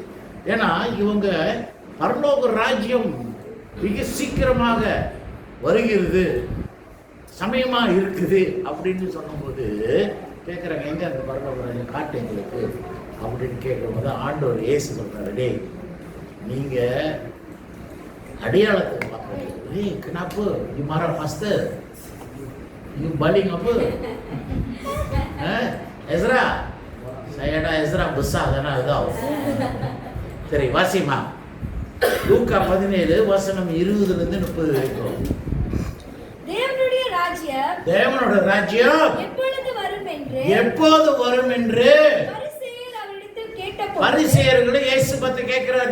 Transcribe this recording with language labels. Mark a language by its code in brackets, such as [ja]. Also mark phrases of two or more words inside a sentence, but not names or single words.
[ta] ஏன்னா இவங்க பரலோக ராஜ்யம் மிக சீக்கிரமாக வருகிறது, சமயமா இருக்குது அப்படின்னு சொன்னபோது கேட்குறாங்க, எங்க அந்த பரலோக ராஜ்யம் காட்டு எங்களுக்கு அப்படின்னு கேட்கும்போது ஆண்டவர் இயேசு சொல்றாரு, டேய் நீங்க அடையாளத்தை பார்க்குறீங்க. [ms] Hey, kenapa you marah pastor? You baling apa? Ezra? Saya ada Ezra besar karena tahu. [ta] சரி வாசிமா. லூக்கா 17 வசனம் 20 இருந்து 30 வரைக்கும். தேவனுடைய ராஜ்யம் எப்பொழுது வரும் என்று பரிசேயர்கள் இயேசு பத்தி கேட்கிறார்.